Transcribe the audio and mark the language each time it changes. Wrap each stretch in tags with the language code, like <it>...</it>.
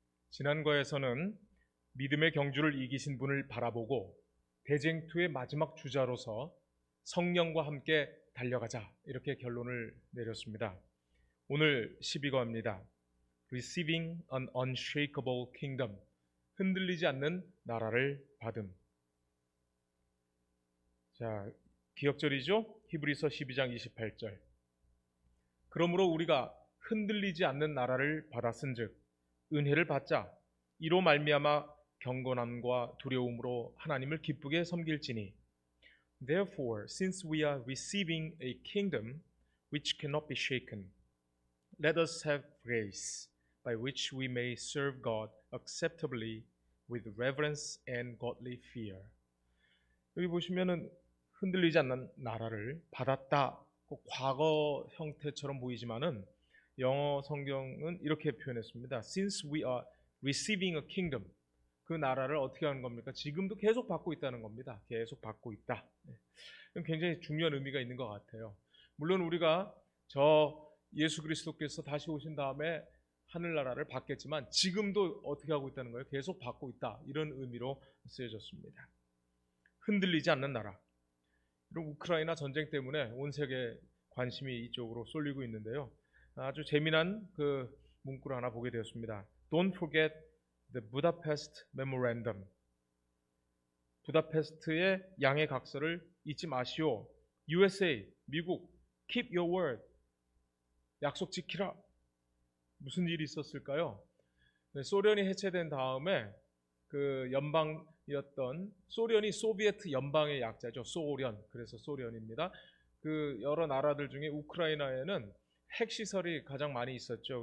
<ko>지난 과에서는 믿음의 경주를 이기신 분을 바라보고 대쟁투의 마지막 주자로서 성령과 함께 달려가자 이렇게 결론을 내렸습니다. 오늘 12과입니다.</ko> <en>Receiving an unshakable kingdom.</en> <ko>흔들리지 않는 나라를 받음. 자, 기억절이죠? 히브리서 12장 28절. 그러므로 우리가 흔들리지 않는 나라를 받았은즉 은혜를 받자 이로 말미암아 경건함과 두려움으로 하나님을 기쁘게 섬길지니.</ko> <en>Therefore, since we are receiving a kingdom which cannot be shaken, let us have grace by which we may serve God acceptably with reverence and godly fear.</en> <ko>여기 보시면은 흔들리지 않는 나라를 받았다. 과거 형태처럼 보이지만은 영어 성경은 이렇게 표현했습니다.</ko> <en>Since we are receiving a kingdom,</en> <ko>그 나라를 어떻게 하는 겁니까? 지금도 계속 받고 있다는 겁니다. 계속 받고 있다. 굉장히 중요한 의미가 있는 것 같아요. 물론 우리가 예수 그리스도께서 다시 오신 다음에 하늘나라를 받겠지만 지금도 어떻게 하고 있다는 거예요? 계속 받고 있다. 이런 의미로 쓰여졌습니다. 흔들리지 않는 나라. 이런 우크라이나 전쟁 때문에 온 세계 관심이 이쪽으로 쏠리고 있는데요. 아주 재미난 그 문구를 하나 보게 되었습니다.</ko> <en>Don't forget the Budapest Memorandum.</en> <ko>부다페스트의 양해 각서를 잊지 마시오.</ko> <en>USA, 미국, keep your word.</en> <ko>약속 지키라. 무슨 일이 있었을까요? 소련이 해체된 다음에 그 연방이었던 소련이 소비에트 연방의 약자죠. 소련. 그래서 소련입니다. 그 여러 나라들 중에 우크라이나에는 핵시설이 가장 많이 있었죠.</ko>